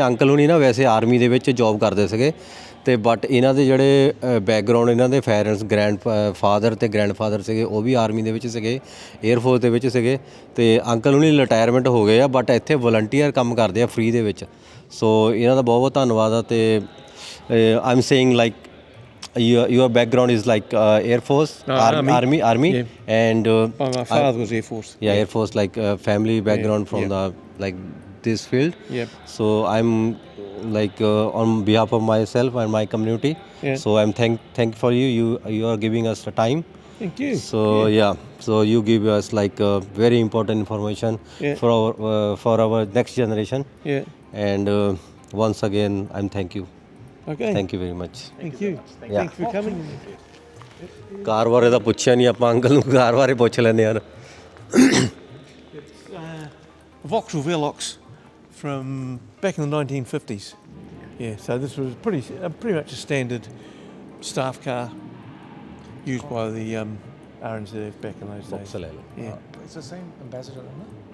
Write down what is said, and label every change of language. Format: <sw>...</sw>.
<pa>Uncle ਹੁਣੀ ਨਾ ਵੈਸੇ ਆਰਮੀ ਦੇ ਵਿੱਚ ਜੌਬ ਕਰਦੇ ਸੀਗੇ ਅਤੇ ਬਟ ਇਹਨਾਂ ਦੇ ਜਿਹੜੇ ਬੈਕਗਰਾਊਂਡ ਇਹਨਾਂ ਦੇ ਪੈਰੈਂਟਸ ਫਾਦਰ ਅਤੇ ਗ੍ਰੈਂਡਫਾਦਰ ਸੀਗੇ ਉਹ ਵੀ ਆਰਮੀ ਦੇ ਵਿੱਚ ਸੀਗੇ, ਏਅਰਫੋਰਸ ਦੇ ਵਿੱਚ ਸੀਗੇ ਅਤੇ ਅੰਕਲ ਹੁਣੀ ਰਿਟਾਇਰਮੈਂਟ ਹੋ ਗਏ ਆ ਬਟ ਇੱਥੇ ਵਲੰਟੀਅਰ ਕੰਮ ਕਰਦੇ ਆ ਫ੍ਰੀ ਦੇ ਵਿੱਚ। ਸੋ ਇਹਨਾਂ ਦਾ ਬਹੁਤ ਬਹੁਤ ਧੰਨਵਾਦ ਆ।</pa> <en>ਅਤੇ I am saying like your background is like Air Force, army, Yeah. and My father was Air Force. Air Force, like family background from the like this field. Yep. So I'm like on behalf of myself and my community. Yeah. So I'm thank for you. You are giving us the time. Thank you. So so you give us like very important information for our next generation. Yeah. And once again, I'm thank you. Okay. Thank you very much. Thank you. Thanks for coming.</en> <pa>ਕਾਰ ਬਾਰੇ ਤਾਂ ਪੁੱਛਿਆ ਨਹੀਂ ਆਪਾਂ, uncle ਨੂੰ ਕਾਰ ਬਾਰੇ ਪੁੱਛ ਲੈਂਦੇ ਹਨ।</pa> <en>Vauxhall Velox from back in the 1950s. Yeah, so this was pretty much a standard staff car used by the RNZF back in those days. Yeah. It's the same ambassador, isn't it?</en>